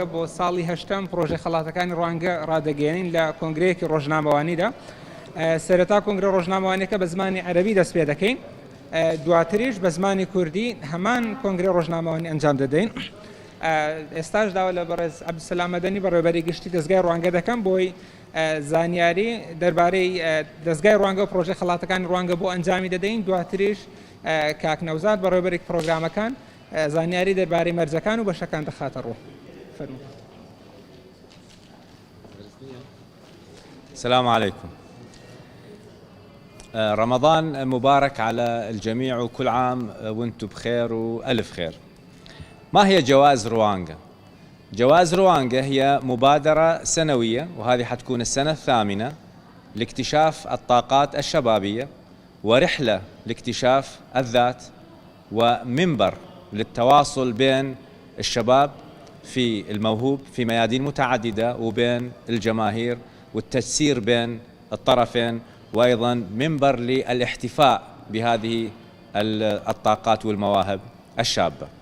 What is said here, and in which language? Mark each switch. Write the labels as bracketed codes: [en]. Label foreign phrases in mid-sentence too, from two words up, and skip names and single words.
[ckb] بۆ ساڵی هەشتم پرۆژە خەڵاتەکانی ڕوانگە ڕادەگەێنین لە کۆنگرەیەکی ڕۆژنامەوانیدا سەرەتا کۆنگرە ڕۆژنامەوانیەکە بە زمانی عەرەبی دەست پێ دەکەین دواتریش بە زمانی کوردی هەمان کۆنگرە ڕۆژنامەوانی ئەنجام دەدەین ئێستاش داوا لە بەڕێز عەبدولسەلام مەدەنی بەڕێوەبەری گشتی دەستگای ڕوانگە دەکەم بۆی زانیاری دەربارەی دەستگای ڕوانگە و پرۆژە خەڵاتەکانی ڕوانگە بۆ ئەنجامی دەدەین دواتریش کاک نەوزاد بەڕێوەبەری پرۆگرامەکان زانیاری دەربارەی مەرجەکان و بەشەکان دەخاتە ڕوو. [ar] السلام عليكم. رمضان مبارك على الجميع وكل عام وانتم بخير وألف خير. ما هي جوائز روانغا؟ جوائز روانغا هي مبادرة سنوية وهذه حتكون السنة الثامنة لاكتشاف الطاقات الشبابية ورحلة لاكتشاف الذات ومنبر للتواصل بين الشباب في الموهوب في ميادين متعددة وبين الجماهير والتجسير بين الطرفين وأيضا منبر للاحتفاء بهذه الطاقات والمواهب الشابة.